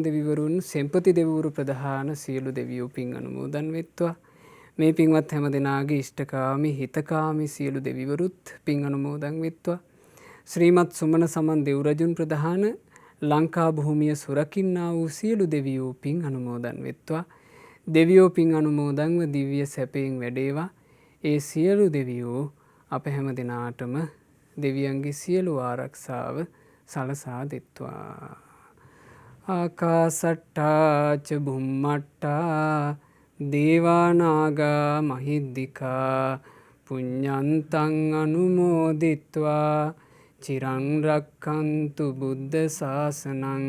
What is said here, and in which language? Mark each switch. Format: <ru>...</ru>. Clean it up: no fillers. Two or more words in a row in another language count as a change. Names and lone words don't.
<si>දෙවිවරුන් සෙම්පති දෙවිවරු ප්‍රධාන සියලු දෙවියෝ පින් අනුමෝදන් වෙත්වා මේ පින්වත් හැම දෙනාගේ ඉෂ්ඨකාමී හිතකාමී සියලු දෙවිවරුත් පින් අනුමෝදන් වෙත්වා ශ්‍රීමත් සුමන සමන් දෙව්රජුන් ප්‍රධාන ලංකා භූමිය සුරකින්නා වූ සියලු දෙවියෝ පින් අනුමෝදන් වෙත්වා දෙවියෝ පින් අනුමෝදන්ව දිව්‍ය සැපයෙන් වැඩේවා ඒ සියලු දෙවියෝ අප හැම දෙනාටම දෙවියන්ගේ සියලු ආරක්ෂාව සලසා දෙත්වා</si> <pi>ආකාසට්ටා ච බුම්මට්ටා දේවා නාග මහිද්దికා පුඤ්ඤන්තං අනුමෝදිත්වා චිරං රක්ඛන්තු බුද්ධ ශාසනං</pi>